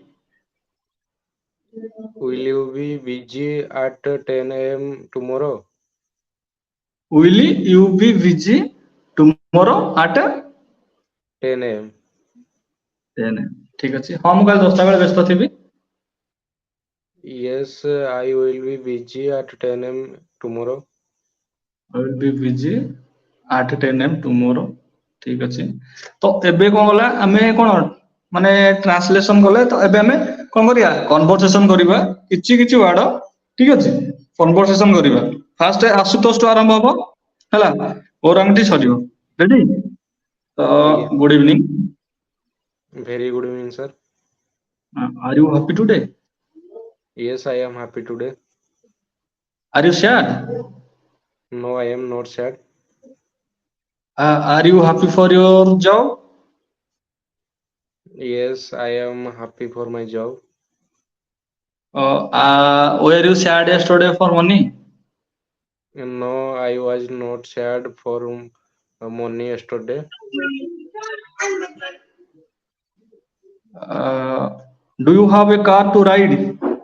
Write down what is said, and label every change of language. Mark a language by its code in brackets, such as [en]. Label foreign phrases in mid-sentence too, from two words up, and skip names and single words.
[en] Will you be busy at 10 AM tomorrow? Will you be busy tomorrow at 10 AM? [or] 10? ଠିକ ଅଛି। ହଁ ମୁଁ କାଲି 10ଟା ବେଳେ ବ୍ୟସ୍ତ ଥିବି। [en] Yes, I will be busy at 10 AM tomorrow. I will be busy at 10 AM tomorrow। [or] ଠିକ ଅଛି। ତ ଏବେ କଣ ଗଲା ଆମେ କଣ ମାନେ ଟ୍ରାନ୍ସଲେସନ କଲେ ତ ଏବେ ଆମେ କଣ କରିବା? କନଭରସେସନ କରିବା କିଛି କିଛି ୱାର୍ଡ। ଠିକ ଅଛି। କନଭରସେସନ କରିବା। ଫାଷ୍ଟ ଆଶୁତୋଷ ଠୁ ଆରମ୍ଭ ହବ ହେଲା। ଓରାଙ୍ଗଠି ସରିବ। ରେଡି? ତ ଆଜ୍ଞା [en] Good evening. very good evening, sir. Are you happy today? Yes, I am happy today. Are you sad? No, I am not sad. Are you happy for your job? Yes, I am happy for my job. were you sad yesterday for money? No, I was not sad for money yesterday. Uh, do you have a car to ride?